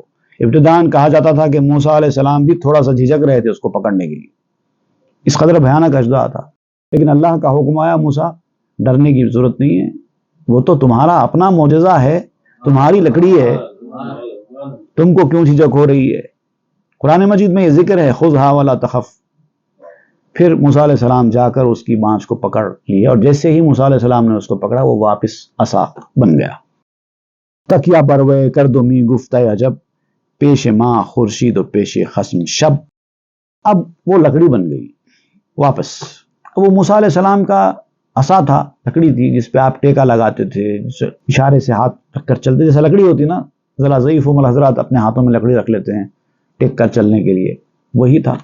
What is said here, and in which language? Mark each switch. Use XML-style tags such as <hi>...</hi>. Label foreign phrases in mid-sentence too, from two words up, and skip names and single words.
<ur>ابتداً کہا جاتا تھا کہ موسیٰ</ur> <ar>علیہ السلام</ar> <ur>بھی تھوڑا سا جھجک رہے تھے اس کو پکڑنے کے لیے، اس قدر بھیانک اژدہا تھا، لیکن اللہ کا حکم آیا موسیٰ ڈرنے کی ضرورت نہیں ہے، وہ تو تمہارا اپنا معجزہ ہے، تمہاری لکڑی ہے، تم کو کیوں جھجک ہو رہی ہے؟ قرآن مجید میں یہ ذکر ہے</ur> <ar>خذھا ولا تخف۔</ar> <ur>پھر موسیٰ</ur> <ar>علیہ السلام</ar> <ur>جا کر اس کی بانچ کو پکڑ لی، اور جیسے ہی موسیٰ</ur> <ar>علیہ السلام</ar> <ur>نے اس کو پکڑا وہ واپس عصا بن گیا۔</ur> <fa>تکیہ بروے کردو می گفتہ عجب پیش ماں خورشید و پیش خصم شب۔</fa> <ur>اب وہ لکڑی بن گئی واپس۔ وہ موسیٰ</ur> <ar>علیہ السلام</ar> <ur>کا عصا تھا، لکڑی تھی جس پہ آپ ٹیکا لگاتے تھے، اشارے سے ہاتھ رکھ کر چلتے، جیسے لکڑی ہوتی نا، ذرا ضعیف عمر حضرات اپنے ہاتھوں میں لکڑی رکھ لیتے ہیں ٹیک کر چلنے کے لیے، وہی تھا۔</ur>